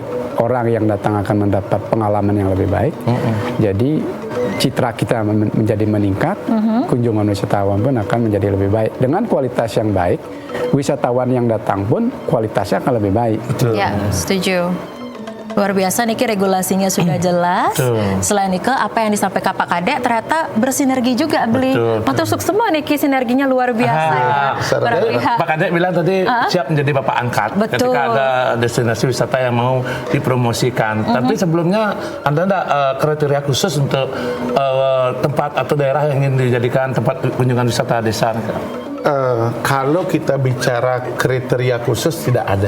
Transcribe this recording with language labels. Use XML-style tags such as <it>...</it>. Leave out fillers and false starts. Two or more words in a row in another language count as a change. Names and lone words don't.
<id>Orang yang datang akan mendapat pengalaman yang lebih baik. Jadi citra kita menjadi meningkat, kunjungan wisatawan pun akan menjadi lebih baik. Dengan kualitas yang baik, wisatawan yang datang pun kualitasnya akan lebih baik. Ya, setuju. Luar biasa niki regulasinya sudah jelas. Selain itu apa yang disampaikan Pak Kadek ternyata bersinergi juga beli.</id> <ban>Matur sukses</ban> <id>semua niki sinerginya luar biasa. Pak Kadek bilang tadi siap menjadi bapak angkat ketika ada destinasi wisata yang mau dipromosikan. Tapi sebelumnya Anda ada kriteria khusus untuk tempat atau daerah yang ingin dijadikan tempat kunjungan wisata desa? kalau kita bicara kriteria khusus tidak ada.</id>